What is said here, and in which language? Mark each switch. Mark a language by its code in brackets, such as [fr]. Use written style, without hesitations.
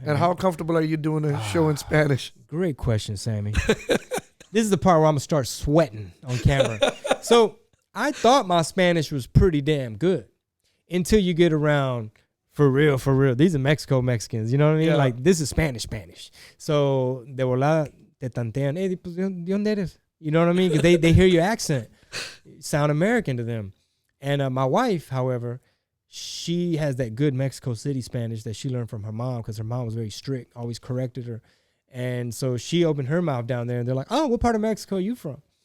[en] And how comfortable are you doing a show in Spanish? Great question, Sammy. This is the part where I'm going to start sweating on camera. So I thought my Spanish was pretty damn good until you get around for real. These are Mexicans, you know what I mean? Yeah. Like, this is Spanish. [es] So de volada te tantean, hey, pues, ¿de dónde eres? [en] You know what I mean? Because they hear your accent. Sound American to them. And my wife, however, she has that good Mexico City Spanish that she learned from her mom because her mom was very strict, always corrected her. And so she opened her mouth down there, and they're like, oh, what part of Mexico are you from?